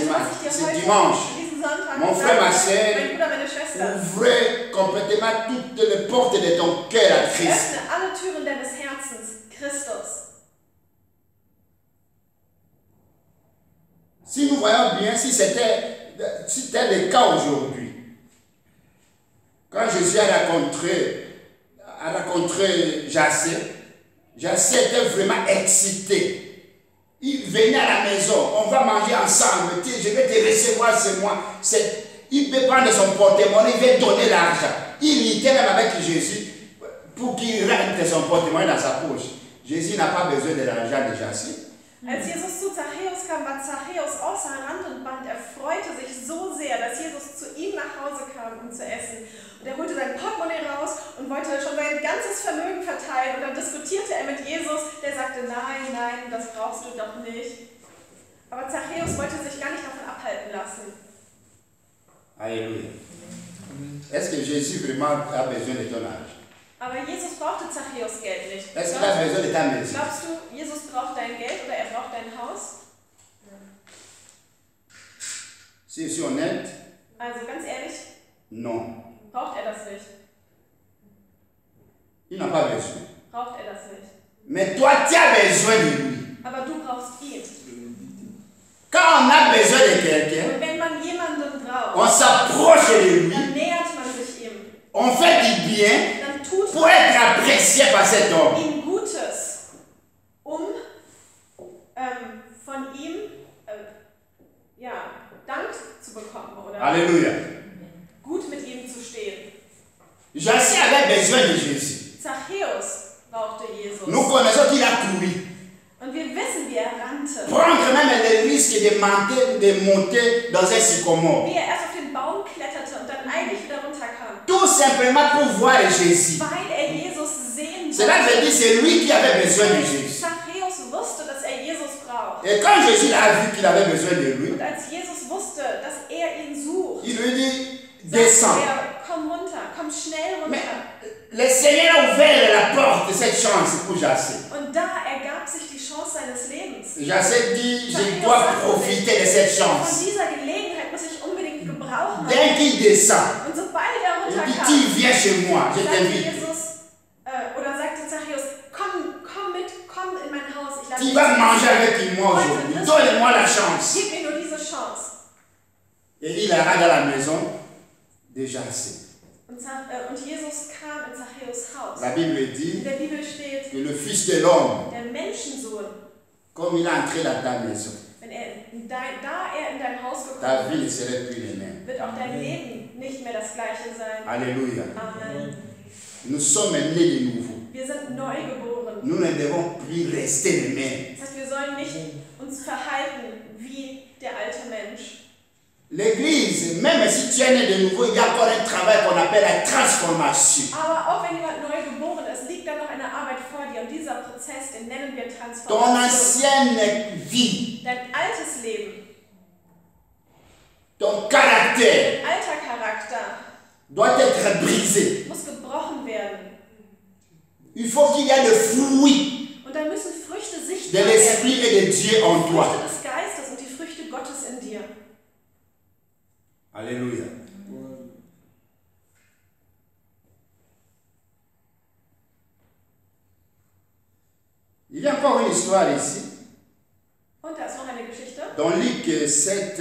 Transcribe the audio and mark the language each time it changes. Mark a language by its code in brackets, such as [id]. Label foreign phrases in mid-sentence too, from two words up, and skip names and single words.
[de] Also, was ich dir [fr] ce [de] heute, [fr] dimanche, [de] diesen Sonntag [fr] Mon frère, ma [de] sage, [fr] sœur, [de] mein Bruder, meine Schwester, [fr] ouvrez complètement toutes les portes de ton cœur à Christ. [de] öffne alle Türen deines Herzens, Christus. [fr] Si nous voyons bien, si c'était le cas aujourd'hui, quand Jésus a rencontré Jacé était vraiment excité. Il venait à la maison, on va manger ensemble, je vais te recevoir, c'est moi. Il peut prendre son porte-monnaie, il veut donner l'argent. Il était même avec Jésus pour qu'il rentre son porte-monnaie dans sa poche. Jésus n'a pas besoin de l'argent de Jacé. [de] Als Jesus zu Zachäus kam, war Zachäus außer Rand und Band. Er freute sich so sehr, dass Jesus zu ihm nach Hause kam, um zu essen. Und er holte sein Portemonnaie raus und wollte schon sein ganzes Vermögen verteilen. Und dann diskutierte er mit Jesus, der sagte, nein, nein, das brauchst du doch nicht. Aber Zachäus wollte sich gar nicht davon abhalten lassen. [fr] Alléluia. Est-ce que Jésus vraiment a besoin de ton argent? [de] Aber Jesus brauchte Zachäus Geld nicht. [fr] Est-ce qu'il a besoin de ta maison? [de] Glaubst du, Jesus braucht dein Geld oder er braucht dein Haus? [fr] Si je suis honnête, [de] Also ganz ehrlich, [fr] non. [de] braucht er das nicht. [fr] Il n'a pas besoin. [de] Braucht er das nicht. [fr] Mais toi, tu as besoin de lui. [de] Aber du brauchst ihn. [fr] Quand on a besoin de quelqu'un, [de] Und wenn man jemanden braucht, [fr] on s'approche de lui, [de] dann nähert man sich ihm. [fr] on fait du bien [de] Dann tut [fr] pour être apprécié par cet homme. [de] man ihm Gutes, um von ihm Dank zu bekommen oder [fr] Alléluia. [de] gut mit ihm zu stehen. [fr] Jacé avait besoin de Jésus. [de] Zachäus brauchte Jesus. [fr] Nous connaissons qu'il a couru. [de] Und wir wissen, wie er rannte. [fr] Prendre même le risque de monter dans un sycomore. [de] Wie er erst auf den Baum kletterte und dann eilig wieder runterkam. [fr] Tout simplement pour voir Jésus. [de] Weil er Jesus sehen [fr] Cela veut dire que c'est lui qui avait besoin de Jésus. [de] Zachäus wusste, dass er Jesus braucht. [fr] Et quand Jésus a vu qu'il avait besoin de lui, [de] Und als Jesus wusste, dass er ihn sucht, [fr] il lui dit, [de] sagte [fr] descends. [de] er, komm runter, komm schnell runter. [fr] Mais le Seigneur a ouvert la porte de cette chance pour Jacé. [de] Und da ergab sich die Chance seines Lebens. [fr] Jacé dit, je dois profiter de cette [de] Von [fr] chance. [de] dieser Gelegenheit muss ich unbedingt Gebrauch machen. [fr] Dès qu'il descend, [de] Und sobald er [fr] il dit, [de] runterkam, [fr] tu viens chez moi, je [de] sagte [fr] t'invite. [de] Jesus, sagte Zachäus, komm mit, komm in mein Haus. Ich lade [fr] Tu [de] dich [fr] vas [de] zu [fr] manger [de] essen. [fr] avec moi aujourd'hui. Donne-moi la chance. [de] Gib mir nur diese Chance. [fr] Et il ira dans la maison de Jacé. [de] Und Jesus kam in Zachäus Haus. [fr] La Bible [de] In [fr] dit [de] der Bibel steht, [fr] que le Fils de l'homme, [de] der Menschensohn, [fr] comme il est entré dans ta maison, [de] wenn da er in dein Haus [fr] ta [de] gekommen [fr] vie ne [de] ist, [fr] serait plus la même. [de] wird auch dein Leben nicht mehr das gleiche sein. [fr] Alléluia. Amen. Nous sommes nés de nouveau. [de] Wir sind neu geboren. [fr] Nous ne devons plus rester les mêmes. [de] Das heißt, wir sollen nicht uns verhalten wie der alte Mensch. [fr] L'église, même si tu es né de nouveau, il y a encore un travail qu'on appelle la transformation. [de] Aber auch wenn jemand neu geboren ist, liegt da noch eine Arbeit vor dir. Und dieser Prozess, den nennen wir [fr] Ton [de] Transformation. [fr] ancienne vie, [de] Dein altes Leben, [fr] ton caractère [de] dein alter Charakter [fr] doit être brisé. [de] muss gebrochen werden. [fr] Il faut qu'il y ait le fruit [de] Und dann müssen Früchte [fr] de [de] sichtbar werden. [fr] l'Esprit et de Dieu en [de] Die [fr] toi. [de] Früchte des Geistes und die Früchte Gottes in dir. [fr] Alléluia. Il y a encore une histoire ici. [de] Und da ist noch eine Geschichte. [fr] Dans Luc 7,